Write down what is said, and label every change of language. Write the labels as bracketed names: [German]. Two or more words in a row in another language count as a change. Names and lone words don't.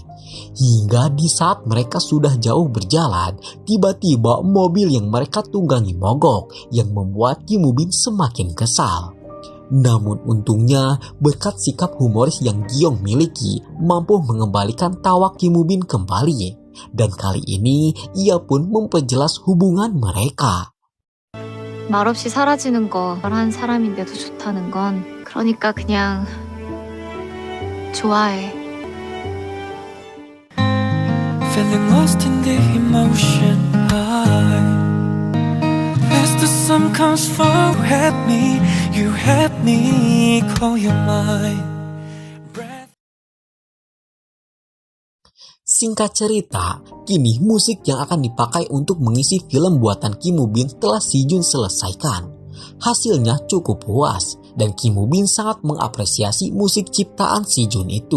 [Indonesian] Hingga di saat mereka sudah jauh berjalan, tiba-tiba mobil yang mereka tunggangi mogok yang membuat Kim Woo Bin semakin kesal. Namun untungnya, berkat sikap humoris yang Gi-yong miliki, mampu mengembalikan tawa Kim Woo Bin kembali. Dan kali ini, ia pun memperjelas hubungan mereka. [Korean] 말없이 사라지는 거 한 사람인데도 좋다는 건 그러니까 그냥 좋아해. [English] Feeling lost in the emotion high. As the sun comes for you help me call your mind. [Indonesian] Singkat cerita, kini musik yang akan dipakai untuk mengisi film buatan Kim Woo Bin telah Si Jun selesaikan. Hasilnya cukup puas dan Kim Woo Bin sangat mengapresiasi musik ciptaan Si Jun itu.